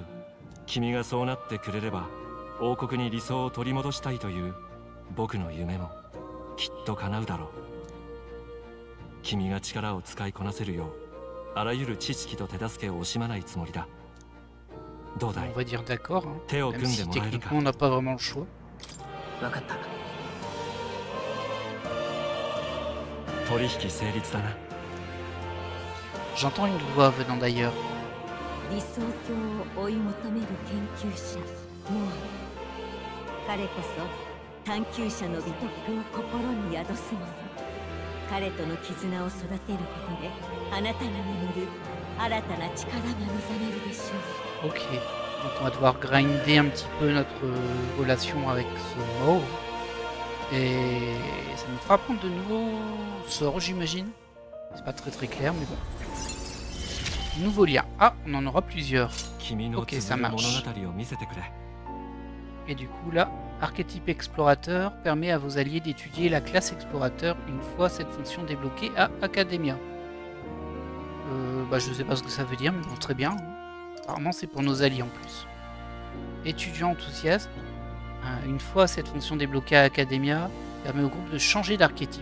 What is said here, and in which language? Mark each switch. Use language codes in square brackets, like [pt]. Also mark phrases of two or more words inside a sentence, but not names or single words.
[ja] 君がそうなってくれれば王国に理想を取り戻したいという僕の夢もきっと叶うだろう。君が力を使いこなせるようあらゆる知識と手助けを惜しまないつもりだ。どうだい？ [fr] On va dire d'accord, hein. [ja] 手を [fr] Même [ja] 組んで [fr] si [ja] もらえるか。 [fr] techniquement on n'a pas vraiment le choix. [ja] わかった。取引成立だな。 [fr] J'entends une voix venant d'ailleurs. [ja] 理想郷を追い求める研究者モア。彼こそ探求者の美徳を心に宿す者。彼との絆を育てることであなたが眠る新たな力が目覚めるでしょう。 [fr] Ok, donc on va devoir grinder un petit peu notre relation avec ce mort. Et ça nous fera prendre de nouveaux sorts, j'imagine. C'est pas très clair, mais bon. Nouveau lien. Ah, on en aura plusieurs. [ja] 君の [fr] Ok, [ja] 綴 [fr] ça [ja] る物 [fr] marche. [ja] 語を見せてくれ。 [fr] Et du coup là, archétype explorateur permet à vos alliés d'étudier la classe explorateur une fois cette fonction débloquée à Academia. Je sais pas ce que ça veut dire, mais bon, très bien. Apparemment c'est pour nos alliés en plus. Étudiant enthousiaste, une fois cette fonction débloquée à Academia, permet au groupe de changer d'archétype.